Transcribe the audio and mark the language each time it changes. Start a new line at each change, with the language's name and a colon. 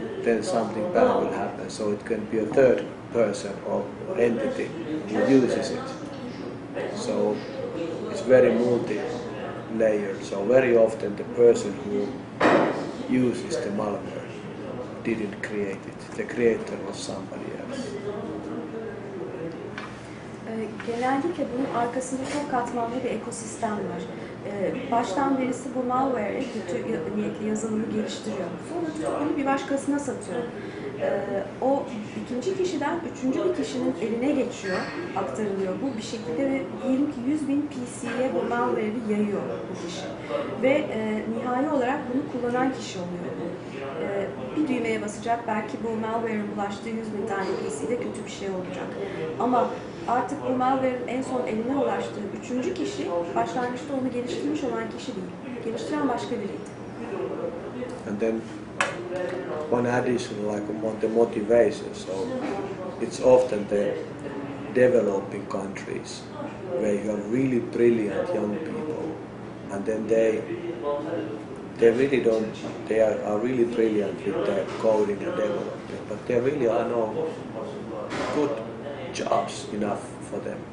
English: then something bad will happen. So it can be a third person or entity who uses it. So it's very multi-layered. So very often the person who uses the malware didn't create it. The creator was somebody else.
Turkish: Genellikle bunun arkasında çok katmanlı bir ekosistem var. Baştan birisi bu malware'i, kötü niyetli yazılımı geliştiriyor. Sonra tutup bunu bir başkasına satıyor. O ikinci kişiden üçüncü bir kişinin eline geçiyor, aktarılıyor bu bir şekilde ve diyelim ki 100.000 PC'ye bu malware'i yayıyor bu kişi. Ve nihai olarak bunu kullanan kişi oluyor. Bir düğmeye basacak, belki bu malware'in bulaştığı 100.000 tane PC'de kötü bir şey olacak. Ama artık bu malware'in en son eline ulaştığı üçüncü kişi, başlangıçta onu geliştirmiş olan kişi değil. Geliştiren başka biriydi.
English: And then one additional, like on the motivation, so it's often the developing countries where you have really brilliant young people, and then they really don't, they are really brilliant with their coding and developing, but there really are no good jobs enough for them.